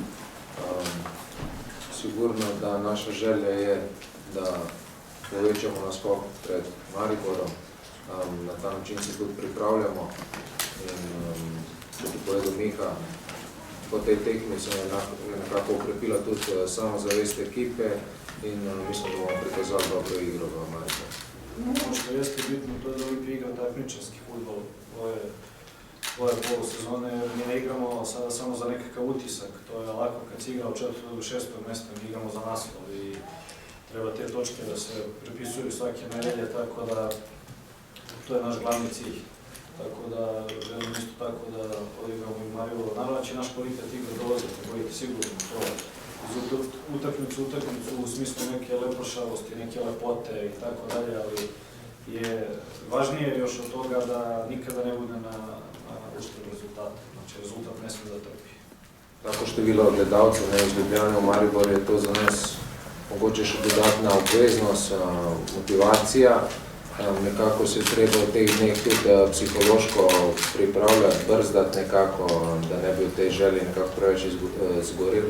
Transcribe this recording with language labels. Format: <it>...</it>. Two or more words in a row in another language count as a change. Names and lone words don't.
<sl>Sigurno, da naša želja je, da povečamo naskok pred Mariborom. Na ta način se tudi pripravljamo. In kot je povedal Miha, po tej tekmi se je nekako ukrepila tudi samozavest ekipe in mislim, da bomo prikazali dobro igro v Mariboru.</sl> <bs>Ono što jeste bitno, to je da Olimpija igra takmičarski fudbal ove polusezone, jer mi ne igramo sada samo za nekakav utisak. To je lako kad si igra od 4. do 6. mjesta, mi igramo za naslov i treba te točke da se prepisuju svake nedelje, tako da to je naš glavni cilj. Tako da želim isto tako da odigramo i Mariboru. Naravno će naš kvalitet igre dolaziti, ne bojite sigurno to. Uz utakmicu u smislu neke leprošavosti, neke lepote i tako dalje, ali je važnije još od toga da nikada ne bude na uštrb rezultata. Znači rezultat ne smije da trpi.</bs> <sl>Tako število gledalcev iz Ljubljane v Maribor je to za nas mogoče še dodatna obveznost, motivacija. Nekako se je treba v teh dneh tudi psihološko pripravljati, brzdati nekako, da ne bi v tej želji nekako preveč zgoril.</sl>